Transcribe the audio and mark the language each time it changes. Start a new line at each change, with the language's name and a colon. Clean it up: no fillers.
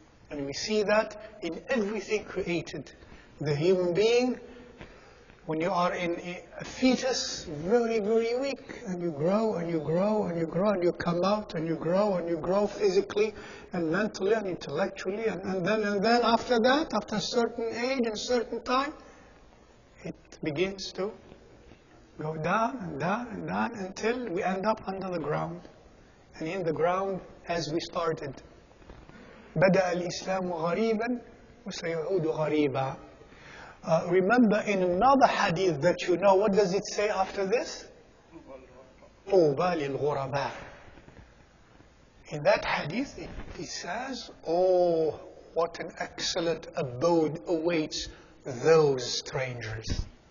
English: And we see that in everything created. The human being, when you are in a fetus, very, very weak, and you grow and you grow and you grow and you come out and you grow physically and mentally and intellectually, and then after that, after a certain age and a certain time, it begins to go down and down and down until we end up under the ground. And in the ground, as we started.
Arabic: بدأ الإسلام غريبا وسيعود غريبا.
English: Remember in another hadith that you know, what does it say after this?
Arabic: طوبى للغرباء.
English: In that hadith, it says, oh, what an excellent abode awaits those strangers.